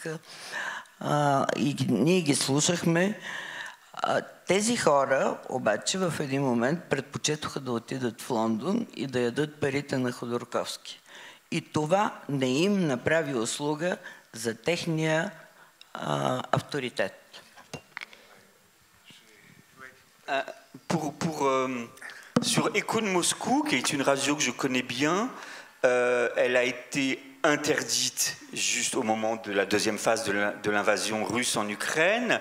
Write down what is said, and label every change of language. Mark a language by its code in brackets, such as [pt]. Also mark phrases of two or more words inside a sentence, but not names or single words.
[bg] И ние ги слушахме. Тези хора обаче в един момент предпочетоха да отидат в Лондон и да ядат парите на Ходорковски. И това не им направи услуга за техния авторитет. [fr] Sur Écho de Moscou, qui est une radio que je connais bien, elle a été interdite juste au moment de la deuxième phase de l'invasion russe en Ukraine.